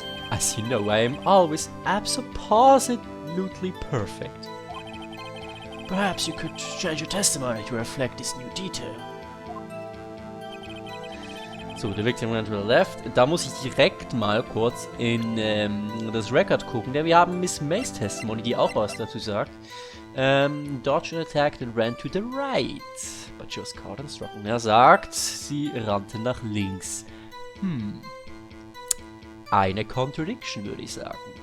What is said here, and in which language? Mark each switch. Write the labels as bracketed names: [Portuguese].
[English] As you know, I am always absolutely perfect. Perhaps you could change your testimony to reflect this new detail. So, the victim ran to the left. [German] Da muss ich direkt mal kurz in das Record gucken, denn wir haben Miss Mays Testimony, die auch was dazu sagt. [English] Dodged an attack and ran to the right, but she was caught and struck. [German] Er sagt, sie rannte nach links. Eine Contradiction, würde ich sagen.